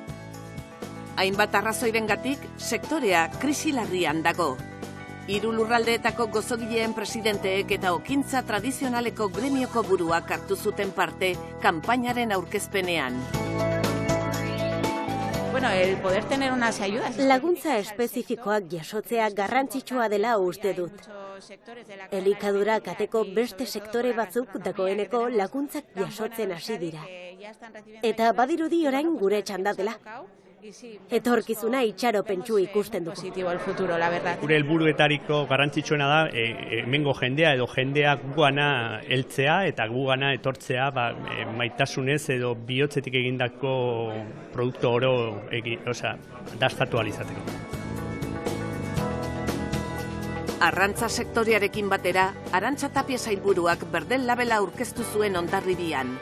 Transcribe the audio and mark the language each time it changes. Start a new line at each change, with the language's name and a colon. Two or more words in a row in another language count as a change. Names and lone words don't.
Basque: Hainbat arrazoirengatik, sektorea krisi larrian dago. 3 lurraldeetako gozogileen presidenteek eta okintza tradizionaleko gremioko buruak hartu zuten parte kanpainaren aurkezpenean.
Spanish: Bueno, el poder tener unas ayudas.
Basque: Laguntza espezifikoak jasotzea garrantzitsua dela uste dut. Elikadura kateko beste sektore batzuk dagoeneko laguntzak jasotzen hasi dira. Eta badirudi orain gure txanda dela. Etorkizuna itxaropentsu ikusten dugu.
Spanish: Positivo el futuro, la verdad.
Basque: Gure helburuetariko garrantzitsuena da hemengo jendea edo jendeak gugana heltzea eta gugana etortzea maitasunez edo bihotzetik egindako produktu oro dastatu alizateko. Arrantza sektorearekin batera, Arantxa Tapia sailburuak berdel labela aurkeztu zuen Hondarribian.